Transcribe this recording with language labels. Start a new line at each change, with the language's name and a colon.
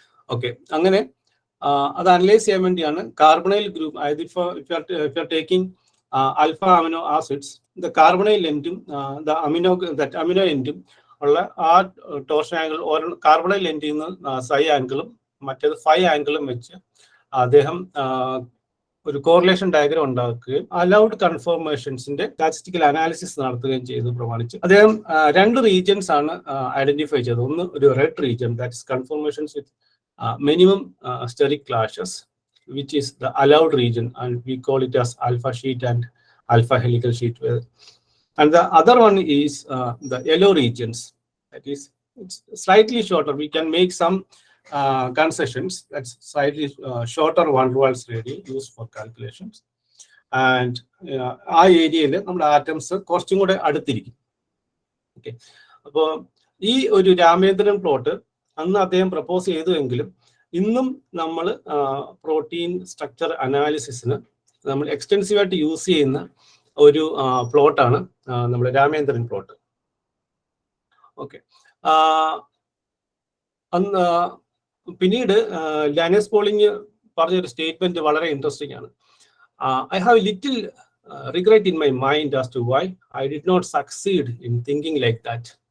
Malayalam: Okay, അങ്ങനെ അത് analyse ചെയ്യാൻ വേണ്ടിയാണ് കാർബണൈൽ ഗ്രൂപ്പ്, അതായത്
English: if you are taking alpha amino acids,
Malayalam: the carbonyl എൻഡും the amino എൻഡും ഉള്ള ആ ടോർഷൻ ആംഗിൾ കാർബണൈൽ എൻഡിൽ നിന്ന് സൈ ആംഗിളും മറ്റേത് ഫൈ ആംഗിളും വെച്ച് അദ്ദേഹം ഒരു കോറിലേഷൻ ഡയഗ്രാം ഉണ്ടാക്കുകയും അലൗഡ് കൺഫോർമേഷൻസിന്റെ സ്റ്റാറ്റിസ്റ്റിക്കൽ അനാലിസിസ് നടത്തുകയും ചെയ്തു പ്രമാണിച്ച് അദ്ദേഹം 2 റീജിയൻസ് ആണ് ഐഡന്റിഫൈ ചെയ്തത്. ഒന്ന് ഒരു
English: Red region, that is conformations with minimum steric clashes, which is the allowed region, and we call it as alpha sheet and alpha helical sheet. And the other one is the yellow regions. That is, it's slightly shorter. We can make some concessions. That's slightly shorter van der Waals radius used for calculations.
Malayalam: And ആ ഏരിയയിൽ നമ്മുടെ atoms കുറച്ചും കൂടെ അടുത്തിരിക്കും. Okay, അപ്പോൾ ഈ ഒരു Ramendran plot അന്ന് അദ്ദേഹം പ്രപ്പോസ് ചെയ്തുവെങ്കിലും ഇന്നും നമ്മൾ പ്രോട്ടീൻ സ്ട്രക്ചർ അനാലിസിസിന് നമ്മൾ എക്സ്റ്റെൻസീവായിട്ട് യൂസ് ചെയ്യുന്ന ഒരു പ്ലോട്ടാണ് നമ്മുടെ രാമേന്ദ്രൻ പ്ലോട്ട്. ഓക്കെ, അന്ന് പിന്നീട് ലാനസ് പോളിംഗ് പറഞ്ഞൊരു സ്റ്റേറ്റ്മെന്റ് വളരെ ഇൻട്രസ്റ്റിംഗ് ആണ്.
English: I have little regret in my mind as to why I did not succeed in thinking like that.